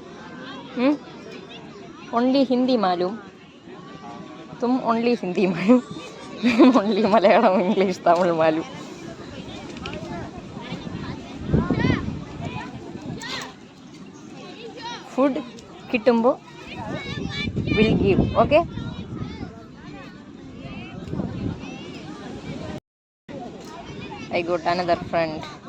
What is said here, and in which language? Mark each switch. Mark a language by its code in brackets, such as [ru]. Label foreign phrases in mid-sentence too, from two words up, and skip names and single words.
[hi] ओनली हिंदी मालूम, तुम ओनली हिंदी मालूम, ओनली मलयालम इंग्लिश तमिल मालूम. [ml] ഫുഡ് കിട്ടുമ്പോൾ [en] will give. okay, I got another friend.